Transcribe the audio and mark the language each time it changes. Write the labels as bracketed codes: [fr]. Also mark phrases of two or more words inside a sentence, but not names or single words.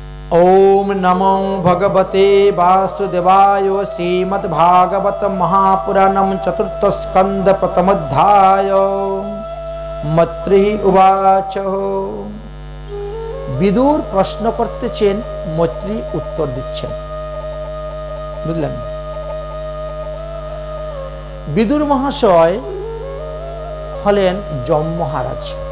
[sa] ओम नमो भगवते वासुदेवाय। श्रीमद्भागवत महापुराणम चतुर्थ स्कंद प्रथमोध्याय। মৈত্রী উবাচ। [bn] বিদুর প্রশ্ন করতেছেন, মৈত্রী উত্তর দিচ্ছেন। বুঝলেন? বিদুর মহাশয় হলেন যম মহারাজ।